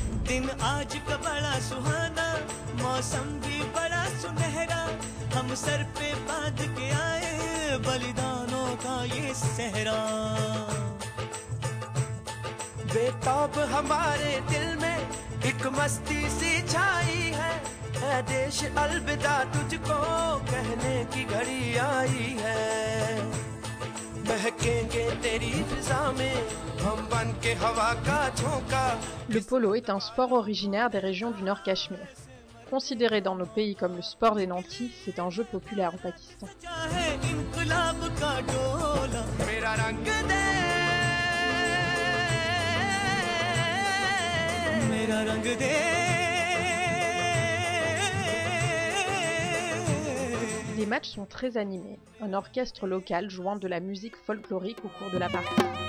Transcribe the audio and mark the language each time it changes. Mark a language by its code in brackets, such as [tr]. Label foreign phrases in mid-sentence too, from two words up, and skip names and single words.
[hi] दिन आज का बड़ा सुहाना मौसम भी बड़ा सुनहरा हम सर पे बांध के आए बलिदानों का ये सहरा बेताब हमारे दिल में एक मस्ती सी छाई है देश अलविदा तुझको कहने की घड़ी आई है महकेंगे तेरी फिजा में हम बन के हवा का झोंका. [fr] Le polo est un sport originaire des régions du Nord Cachemire. Considéré dans nos pays comme le sport des nantis, c'est un jeu populaire au Pakistan. Les matchs sont très animés, un orchestre local jouant de la musique folklorique au cours de la partie.